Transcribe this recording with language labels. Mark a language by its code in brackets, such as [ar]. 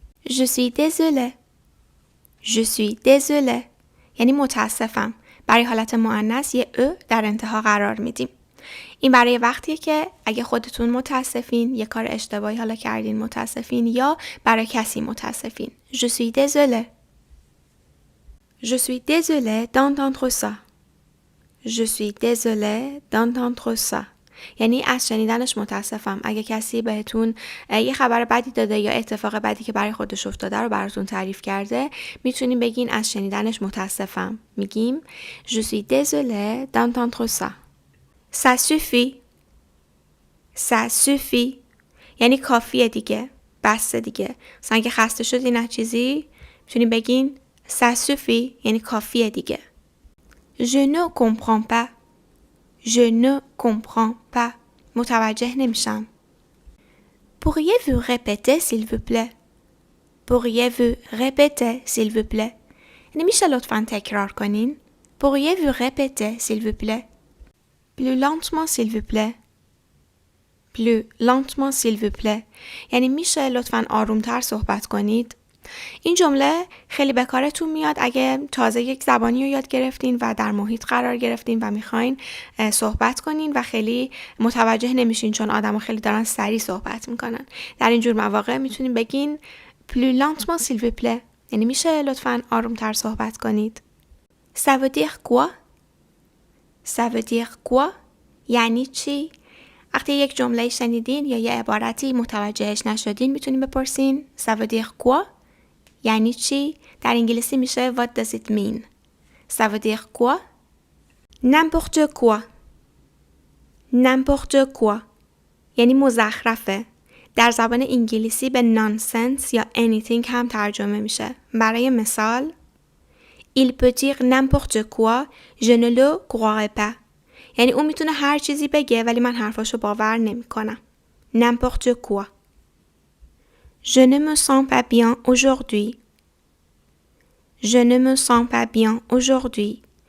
[fr] Je suis désolée. Je suis désolée. [fa] یعنی متاسفم. برای حالت مؤنث یه ا در انتها قرار میدیم. این برای وقتیه که اگه خودتون متاسفین، یه کار اشتباهی حالا کردین متاسفین، یا برای کسی متاسفین. [fr] Je suis désolée. Je suis désolée d'entendre ça. Je suis désolée d'entendre ça. [fa] یعنی از شنیدنش متاسفم. اگه کسی بهتون یه خبر بدی داده یا اتفاق بدی که برای خودش افتاده رو براتون تعریف کرده، میتونیم بگین از شنیدنش متاسفم. میگیم [fr] Je suis désolée d'entendre ça. Ça suffit. Ça suffit. [fa] یعنی کافیه دیگه. بس دیگه. مثلا اگه خسته شدین از چیزی میتونیم بگین [fr] Ça suffit. [fa] یعنی کافیه دیگه. [fr] Je ne comprends pas. Je ne comprends pas. [fa] متوجه نمیشم. [fr] Pourriez-vous répéter s'il vous plaît? Pourriez-vous répéter s'il vous plaît? [fa] یعنی میشه لطفاً تکرار کنین؟ [fr] Pourriez-vous répéter s'il vous plaît? Plus lentement s'il vous plaît. Plus lentement s'il vous plaît. [fa] یعنی میشه لطفاً آرومتر صحبت کنید؟ این جمله خیلی به کارتون میاد اگه تازه یک زبانی رو یاد گرفتین و در محیط قرار گرفتین و میخواین صحبت کنین و خیلی متوجه نمیشین چون آدم‌ها خیلی دارن سریع صحبت میکنن. در اینجور مواقع میتونین بگین [fr] plus lentement s'il vous plaît. [fa] یعنی میشه لطفاً آرومتر صحبت کنید. [fr] Ça veut dire quoi? Ça veut dire quoi? [fa] یعنی چی؟ وقتی یک جمله شنیدین یا یه عبارتی متوجهش نشدین میتونین بپرسین [fr] Ça veut dire quoi? [fa] یعنی چی؟ در انگلیسی میشه [en] What does it mean? [fr] Ça veut dire quoi? N'importe quoi. N'importe quoi. [fa] یعنی مزخرفه. در زبان انگلیسی به nonsense یا anything هم ترجمه میشه. [fr] برای مثال Il peut dire n'importe quoi, je ne le croirais pas. [fa] یعنی اون میتونه هر چیزی بگه ولی من حرفاشو باور نمی کنم. [fr] N'importe quoi. Je ne me sens pas bien aujourd'hui. Je ne me sens pas bien aujourd'hui.